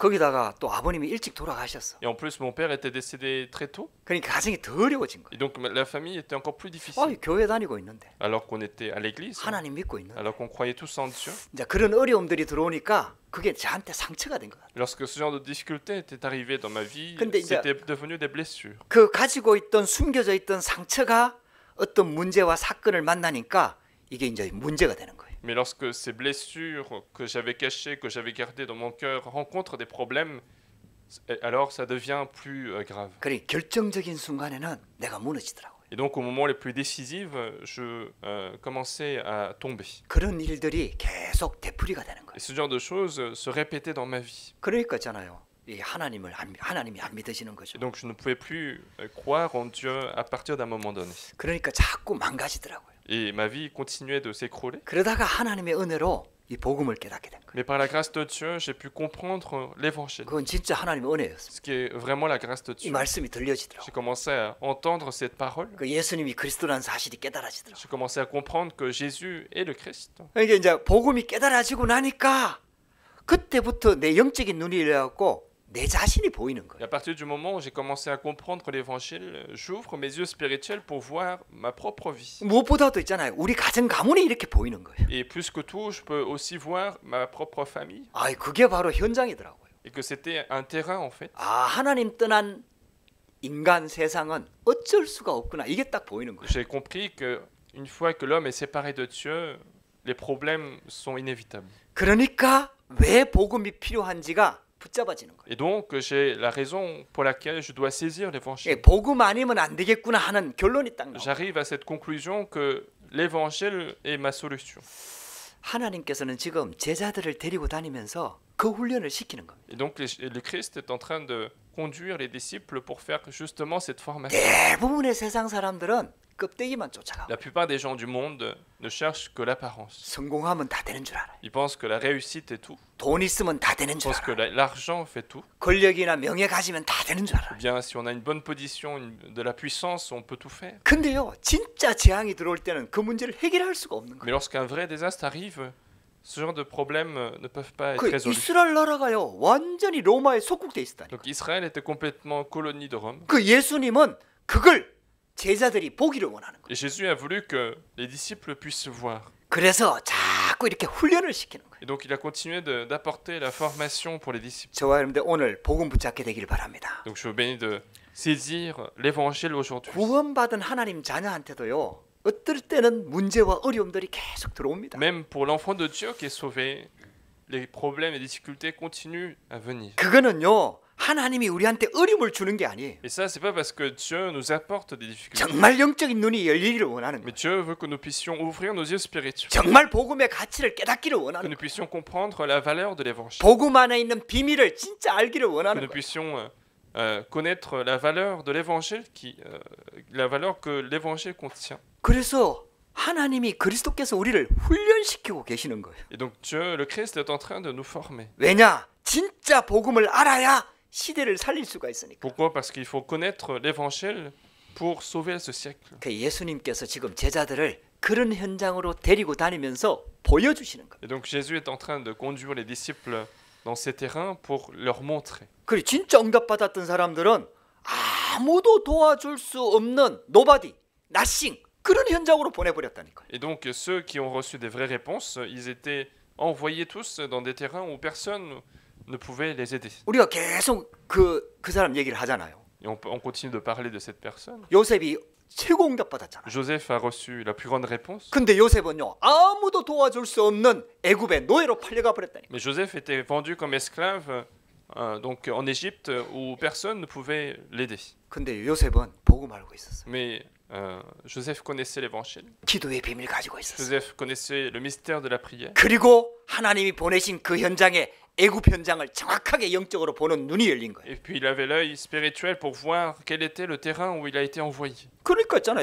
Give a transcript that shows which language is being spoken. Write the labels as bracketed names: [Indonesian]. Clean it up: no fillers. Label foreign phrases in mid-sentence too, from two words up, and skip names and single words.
[Korean] 거기다가 또 아버님이 일찍 돌아가셨어. [French] Et en plus, mon père était décédé très tôt. [Korean] 그러니까 가정이 더 어려워진 거야. [French] Et donc la famille était encore plus difficile. [Korean] 교회 다니고 있는데 [French] Alors qu'on était à l'église, [Korean] 하나님 믿고 있는데 [French] alors qu'on croyait tous en Dieu. [Korean] 이제 그런 어려움들이 들어오니까 그게 저한테 상처가 된 것 같아요. [French] Lorsque ce genre de difficulté était arrivé dans ma vie, [Korean] 근데 이제- [French] c'était devenu des blessures. [Korean] 그 가지고 있던 숨겨져 있던 상처가 어떤 문제와 사건을 만나니까 이게 이제 문제가 되는 거예요. [French] Mais lorsque ces blessures que j'avais cachées, que j'avais gardées dans mon cœur, rencontrent des problèmes, alors ça devient plus grave. [Korean] 그러니 결정적인 순간에는 내가 무너지더라고요. [French] Et donc au moment les plus décisifs, je commençais à tomber. [Korean] 그런 일들이 계속 되풀이가 되는 거예요. [French] Et ce genre de choses se répétaient dans ma vie. [Korean] 그러니까 있잖아요. 이 하나님이 안 믿어지는 거죠. [French] Et donc je ne pouvais plus croire en Dieu à partir d'un moment donné. [Korean] 그러니까 자꾸 망가지더라고요. [French] Et ma vie continuait de s'écrouler. [Korean] 그러다가 하나님의 은혜로 이 복음을 깨닫게 된 거예요. [French] Mais par la grâce de Dieu, j'ai pu comprendre l'évangile. [Korean] 그건 진짜 하나님의 은혜였어요. [French] Ce qui est vraiment la grâce de [Korean] 이 [French] Dieu. [Korean] 말씀이 들려지더라고요. [French] J'ai commencé à entendre cette parole. [Korean] 그 예수님이 그리스도라는 사실이 깨달아지더라고요. [French] J'ai commencé à comprendre que Jésus est le Christ. [Korean] 그러니까 이제 복음이 깨달아지고 나니까 그때부터 내 영적인 눈이 열려갖고 내 자신이 보이는 [French] Et [Korean] 거예요. [French] à partir du moment où j'ai commencé à comprendre l'évangile, j'ouvre mes yeux spirituels pour voir ma propre vie. [Korean] 무엇보다도 있잖아요. 우리 가정 가문이 이렇게 보이는 거예요. [French] Et plus que tout, je peux aussi voir ma propre famille. [Korean] 아, 그게 바로 현장이더라고요. [French] Et que c'était un terrain en fait. [Korean] 아, 하나님 떠난 인간 세상은 어쩔 수가 없구나. 이게 딱 보이는 거예요. [French] J'ai compris que une fois que l'homme est séparé de Dieu, les problèmes sont inévitables. [Korean] 그러니까 왜 복음이 필요한지가 붙잡아지는 거예요. [French] Et donc, j'ai la raison pour laquelle je dois saisir l'évangile. [Korean] 예, 복음 아니면 안 되겠구나 하는 결론이 딱 나와요. [French] J'arrive à cette conclusion que l'évangile est ma solution. [Korean] 하나님께서는 지금 제자들을 데리고 다니면서 그 훈련을 시키는 겁니다. [French] Et donc, le Christ est en train de conduire les disciples pour faire justement cette formation. [Korean] 대부분의 세상 사람들은 껍데기만 쫓아가고 [French] La plupart des gens du monde ne cherchent que l'apparence. [Korean] 성공하면 다 되는 줄 알아요. [French] Ils pensent que la réussite est tout. [Korean] 돈 있으면 다 되는 [French] Ils [Korean] 줄 [French] pensent que [Korean] 알아요. [French] l'argent fait tout. [Korean] 권력이나 명예 가지면 다 되는 줄 [French] Ou [Korean] 알아요. [French] bien, si on a une bonne position, de la puissance, on peut tout faire. [Korean] 근데요, 진짜 재앙이 들어올 때는 그 문제를 해결할 수가 없는 [French] Mais [Korean] 거예요. [French] lorsqu'un vrai désastre arrive, ce genre de problèmes ne peuvent pas être [Korean] 그 [French] résolus. [Korean] 이스라엘 나라가요, 완전히 로마에 속국돼 있었다니. [French] Donc Israël était complètement colonie de Rome. [Korean] 그 예수님은 그걸 제자들이 보기를 원하는 거예요. [French] Et Jésus a voulu que les disciples puissent voir. [Korean] 그래서 자꾸 이렇게 훈련을 시키는 거예요. [French] Et donc il a continué d'apporter la formation pour les disciples. [Korean] 저와 여러분들 오늘 복음 붙잡게 되길 바랍니다. [French] Donc je vous bénis de saisir l'évangile aujourd'hui. [Korean] 구원받은 하나님 자녀한테도요, 어떨 때는 문제와 어려움들이 계속 들어옵니다. [French] Même pour l'enfant de Dieu qui est sauvé, les problèmes et difficultés continuent à venir. [Korean] 그거는요, 하나님이 우리한테 어려움을 주는 게 아니에요. [French] Et ça, c'est pas parce que Dieu nous apporte des difficultés. [Korean] 정말 영적인 눈이 열리기를 원하는 [French] Mais [Korean] 거예요. [French] Dieu veut que nous puissions ouvrir nos yeux spirituels. [Korean] 정말 복음의 가치를 깨닫기를 [French] Que [Korean] 원하는 [French] nous [Korean] 거예요. [French] puissions comprendre la valeur de l'évangile. [Korean] 복음 안에 있는 비밀을 진짜 알기를 [French] Que [Korean] 원하는 [French] nous [Korean] 거예요. [French] puissions connaître la valeur de l'évangile, la valeur que l'évangile contient. [Korean] 그래서 하나님이 그리스도께서 우리를 훈련시키고 계시는 거예요. [French] Et donc Dieu, le Christ, est en train de nous former. [Korean] 왜냐? 진짜 복음을 알아야 시대를 살릴 수가 있으니까. [French] Pourquoi? Parce qu'il faut connaître l'évangile pour sauver ce siècle. [Korean] 그 예수님께서 지금 제자들을 그런 현장으로 데리고 다니면서 보여주시는 거예요. [French] Et donc Jésus est en train de conduire les disciples dans ces terrains pour leur montrer. [Korean] 그리고 진짜 응답받았던 사람들은 아무도 도와줄 수 없는 [English] nobody, nothing [Korean] 그런 현장으로 보내버렸다니까요. [French] Et donc ceux qui ont reçu des vraies réponses, ils étaient envoyés tous dans des terrains où personne ne pouvait les aider. [Korean] 우리가 계속 그 사람 얘기를 하잖아요. [French] Et on continue de parler de cette personne. [Korean] 요셉이 최고 응답받았잖아요. [French] Joseph a reçu la plus grande réponse. [Korean] 근데 요셉은요, 아무도 도와줄 수 없는 애굽의 노예로 팔려가 버렸다니까. [French] Mais Joseph était vendu comme esclave donc en Égypte où personne ne pouvait l'aider. [Korean] 근데 요셉은 복음 알고 있었어요. [French] Mais Joseph connaissait l'évangile. [Korean] 기도의 비밀 가지고 있었어요. [French] Joseph connaissait le mystère de la prière. [Korean] 그리고 하나님이 보내신 그 현장에 애굽 현장을 정확하게 영적으로 보는 눈이 열린 거예요. [French] Et puis il avait l'œil spirituel pour voir quel était le terrain où il a été envoyé. [Korean] 그러니까 있잖아요.